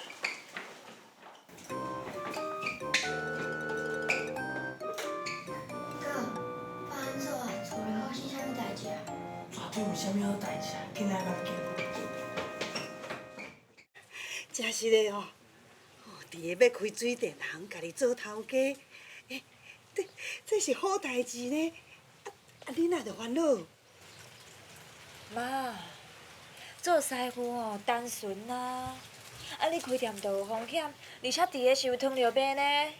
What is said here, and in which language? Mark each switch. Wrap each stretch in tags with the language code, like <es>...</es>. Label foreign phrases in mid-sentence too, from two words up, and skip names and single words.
<nan>哥，爸安怎啊？厝内发生啥物代志啊？绝对有啥物好代志啊！紧来甲叫。真是的哦，伫个要开水电行，家己做头家，这是好代志呢。啊，你哪着烦恼？妈，做师傅吼单纯啊，啊你开店就有风险，而且伫个是有糖尿病呢。</nan>